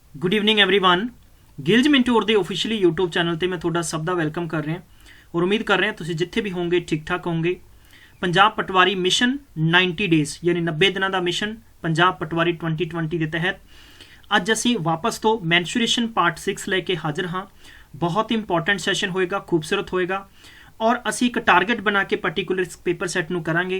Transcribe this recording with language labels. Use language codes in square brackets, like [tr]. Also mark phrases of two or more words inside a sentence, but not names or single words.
[en] Good evening everyone. [pa] गिल्ज मिंटोर ਦੇ [en] officially YouTube channel [pa] ਤੇ ਮੈਂ ਤੁਹਾਡਾ ਸਭ ਦਾ ਵੈਲਕਮ ਕਰ ਰਿਹਾ ਔਰ ਉਮੀਦ ਕਰ ਰਿਹਾ ਤੁਸੀਂ ਜਿੱਥੇ ਵੀ ਹੋਵੋਗੇ ਠੀਕ ਠਾਕ ਹੋਵੋਗੇ। ਪੰਜਾਬ ਪਟਵਾਰੀ ਮਿਸ਼ਨ 90 ਡੇਜ਼ ਯਾਨੀ 90 ਦਿਨਾਂ ਦਾ ਮਿਸ਼ਨ ਪੰਜਾਬ ਪਟਵਾਰੀ 2020 ਦੇ ਤਹਿਤ ਅੱਜ ਅਸੀਂ ਵਾਪਸ ਤੋਂ [en] mensuration part 6 [pa] ਲੈ ਕੇ ਹਾਜ਼ਰ ਹਾਂ। ਬਹੁਤ [en] important session [pa] ਹੋਏਗਾ, ਖੂਬਸੂਰਤ ਹੋਏਗਾ ਔਰ ਅਸੀਂ ਇੱਕ ਟਾਰਗੇਟ ਬਣਾ ਕੇ [en] particular paper set [pa] ਨੂੰ ਕਰਾਂਗੇ।